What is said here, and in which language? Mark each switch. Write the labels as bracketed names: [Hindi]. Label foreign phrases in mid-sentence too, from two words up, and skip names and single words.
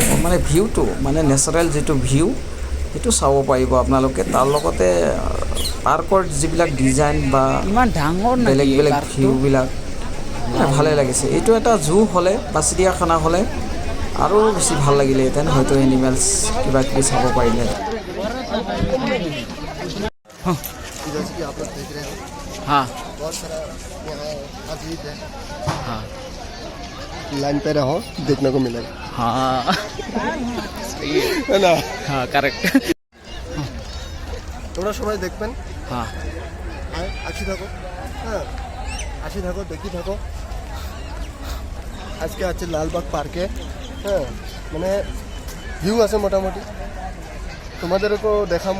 [Assamese] মানে ভিউটো, মানে নেচাৰেল যিটো ভিউ, সেইটো চাব পাৰিব আপোনালোকে। তাৰ লগতে পাৰ্কৰ যিবিলাক ডিজাইন বা ইমান ডাঙৰ বেলেগ বেলেগ ভিউবিলাক ভালে লাগিছে। এইটো এটা জু হ'লে বা চিৰিয়াখানা হ'লে আৰু বেছি ভাল লাগিলেহেঁতেন, হয়তো এনিমেলছ কিবা কিবি চাব পাৰিলে। [Hindi] जैसे कि आप लोग देख रहे हो हाँ बहुत सारा यहाँ मस्जिद है। हाँ लाइन पे रहो देखने को मिलेगा। हाँ है ना। हाँ करेक्ट। [Bangla] তোমরা সবাই দেখবেন, [Hindi] हाँ [Bangla] আসি থাকো, হ্যাঁ আসি থাকো, দেখি থাকো। আজকে আছে লালবাগ পার্কে, হ্যাঁ মানে ভিউ আছে মোটামুটি, তোমাদেরকেও দেখাবো।